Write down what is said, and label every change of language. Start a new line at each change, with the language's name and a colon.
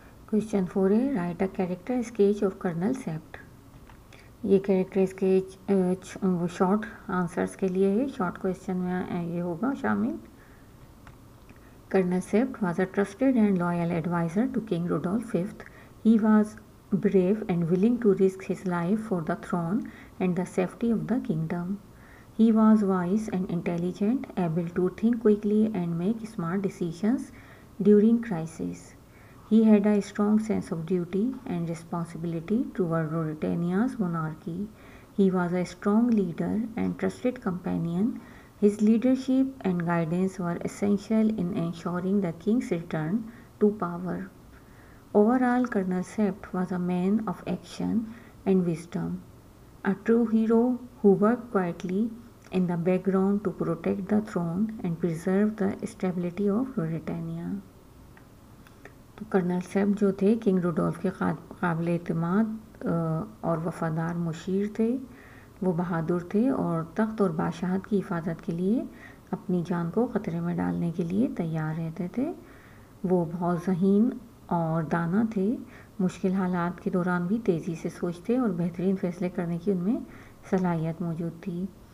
English: Question 4 ہے write a character sketch of colonel Sapt.
Urdu: یہ character sketch short answers کے لیے ہے. شارٹ کویسچن میں یہ ہوگا شامل.
English: Colonel Sapt was a trusted and loyal adviser to king Rudolf fifth. He was brave and willing to risk his life for the throne and the safety of the kingdom. He was wise and intelligent, able to think quickly and make smart decisions during crises. He had a strong sense of duty and responsibility toward Ruritania's monarchy. He was a strong leader and trusted companion. His leadership and guidance were essential in ensuring the king's return to power. Overall, Colonel Swift was a man of action and wisdom, a true hero who worked quietly in the background to protect the throne and preserve the stability of Ruritania.
Urdu: تو colonel سیفٹ جو تھے king Rudolf کے قابل اعتماد اور وفادار مشیر تھے. وہ بہادر تھے اور تخت اور بادشاہت کی حفاظت کے لیے اپنی جان کو خطرے میں ڈالنے کے لیے تیار رہتے تھے. وہ بہت ذہین اور دانا تھے. مشکل حالات کے دوران بھی تیزی سے سوچتے اور بہترین فیصلے کرنے کی ان میں صلاحیت موجود تھی.